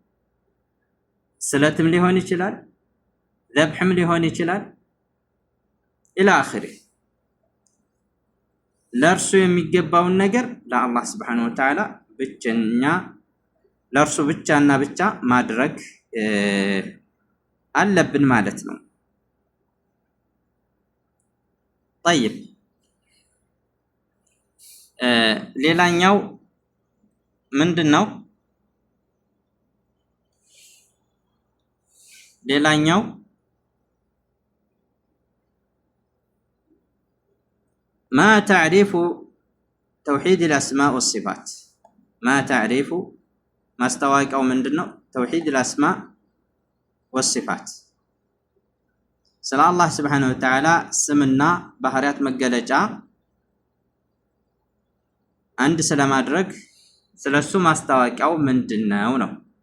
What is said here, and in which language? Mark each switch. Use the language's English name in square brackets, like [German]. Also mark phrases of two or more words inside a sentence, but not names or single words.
[Amharic] ስለትም ሊሆን ይችላል፣ ዘብሕም ሊሆን ይችላል [Arabic] إلى آخره [Amharic] ለእርሱ የሚገባውን ነገር ለአላህ [Arabic] سبحانه وتعالى [Amharic] ብቸኛ ለእርሱ ብቻና ብቻ ማድረግ አለብን ማለት ነው። طيب ሌላኛው ምንድነው? [Arabic] ሌላኛው ما تعريف توحيد الأسماء والصفات ما تعريف [Amharic] ማስተዋወቂያው ምንድነው? [Arabic] توحيد الأسماء والصفات [Amharic] ስለ አላህ [Arabic] سبحانه وتعالى [Amharic] ስምና ባህሪያት መገለጫ አንድ ስለማድረግ ስለሱ ማስተዋወቂያው ምንድነው ነው?